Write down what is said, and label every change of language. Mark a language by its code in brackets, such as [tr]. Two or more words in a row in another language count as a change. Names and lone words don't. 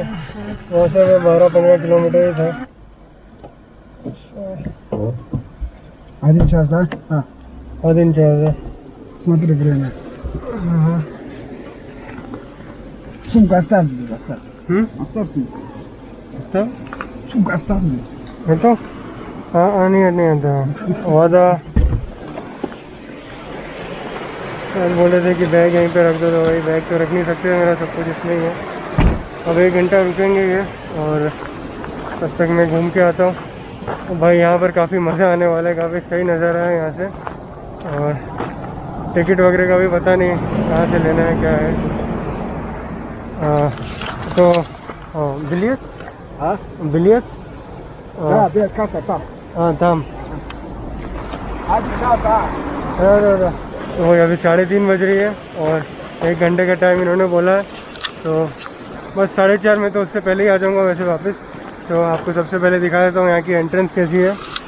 [hi] वहाँ से मैं 12-15 किलोमीटर ही था। [ru] Один час, да? А, один час, да? смотри время. Ага. Сумку оставь здесь, оставь. Оставь сумку. [hi] तो [ru] Сумку оставь здесь. [hi] ये तो हाँ नहीं आता वादा सर बोले थे कि बैग यहीं पे रख दो, तो वही बैग तो रख नहीं सकते, मेरा सब कुछ इसमें ही है। अब 1 घंटा रुकेंगे ये और तब तक मैं घूम के आता हूँ। तो भाई यहाँ पर काफ़ी मज़ा आने वाला है, काफ़ी सही नज़ारा है यहाँ से। और टिकट वगैरह का भी पता नहीं कहाँ से लेना है क्या है। तो बिलियत [ru] А? [hi] बिलियत [ru] Да, касса там. [hi] हाँ दाम [ru] 1 час, а? [hi] तो वही अभी 3:30 बज रही है और 1 घंटे का टाइम इन्होंने बोला है। तो बस 4:30 में तो उससे पहले ही आ जाऊँगा वैसे वापस। तो आपको सबसे पहले दिखा देता हूँ यहाँ की एंट्रेंस कैसी है।